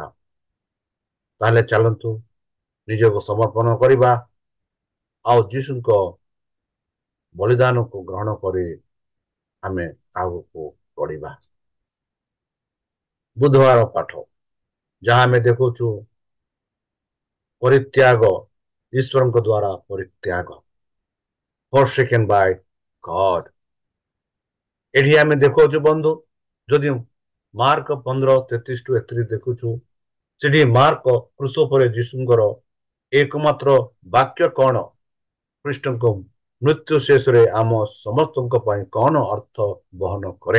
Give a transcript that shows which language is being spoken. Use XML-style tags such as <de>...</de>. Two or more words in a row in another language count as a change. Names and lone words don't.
<or>ତାହେଲେ ଚାଲନ୍ତୁ ନିଜକୁ ସମର୍ପଣ କରିବା ଆଉ ଯୀଶୁଙ୍କ ବଳିଦାନକୁ ଗ୍ରହଣ କରି ଆମେ ଆଗକୁ ବଢିବା। ବୁଧବାର ପାଠ, ଯାହା ଆମେ ଦେଖୁଛୁ ପରିତ୍ୟାଗ, ଈଶ୍ୱରଙ୍କ ଦ୍ୱାରା ପରିତ୍ୟାଗ,</or> <en>forsaken by God।</en> <or>ଏଠି ଆମେ ଦେଖୁଛୁ ବନ୍ଧୁ, ଯଦି ମାର୍କ 15:33-31 ଦେଖୁଛୁ, ସେଠି ମାର୍କ କ୍ରୁଶ ଉପରେ ଯୀଶୁଙ୍କର ଏକମାତ୍ର ବାକ୍ୟ କଣ? ଖ୍ରୀଷ୍ଟଙ୍କ ମୃତ୍ୟୁ ଶେଷରେ ଆମ ସମସ୍ତଙ୍କ ପାଇଁ କଣ ଅର୍ଥ ବହନ କରେ?</or>